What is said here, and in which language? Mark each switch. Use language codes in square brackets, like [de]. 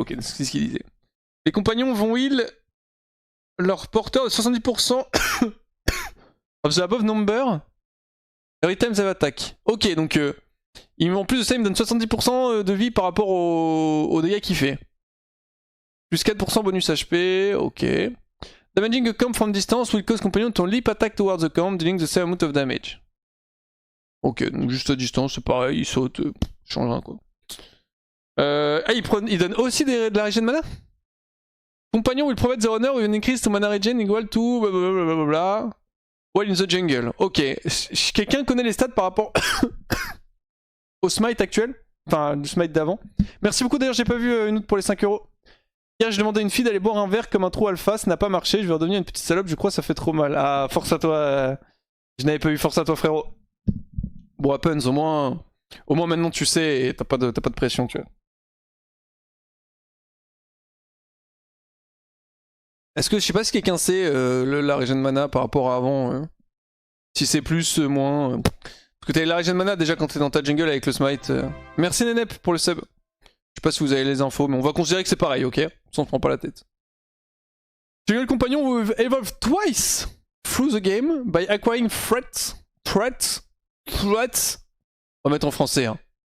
[fr] Ok, c'est ce qu'il disait. Les compagnons vont heal leur porteur de 70% [en] of the above number every time they attack. [fr] Ok, donc en plus de ça, il me donne 70% de vie par rapport aux dégâts qu'il fait. Plus 4% bonus HP, ok. [en] Damaging a camp from distance will cause companion to leap attack towards the camp, dealing the same amount of damage. [fr] Ok, donc juste à distance, c'est pareil, il saute, change rien quoi. Ah, il donne aussi de la regen mana? [en] Compagnon will provide the runner with an increase to mana regen equal to blablabla. While in the jungle. [fr] Ok, quelqu'un connaît les stats par rapport au smite actuel? Enfin, du smite d'avant. Merci beaucoup, d'ailleurs j'ai pas vu une autre pour les 5 €. Hier j'ai demandé à une fille d'aller boire un verre comme un trou alpha, ça n'a pas marché, je vais redevenir une petite salope, je crois ça fait trop mal. Ah, force à toi, je n'avais pas vu, force à toi frérot. Bon, Happens, au moins maintenant tu sais et t'as pas de pression, tu vois. Est-ce que je sais pas si quelqu'un sait la regen mana par rapport à avant, si c'est plus, moins. Parce que t'avais la regen mana déjà quand t'es dans ta jungle avec le smite. Merci Nenep pour le sub. Je sais pas si vous avez les infos, mais on va considérer que c'est pareil, ok? On s'en prend pas la tête. [en] Jungle compagnon will evolve twice through the game by acquiring threats. [fr] On va mettre en français, hein.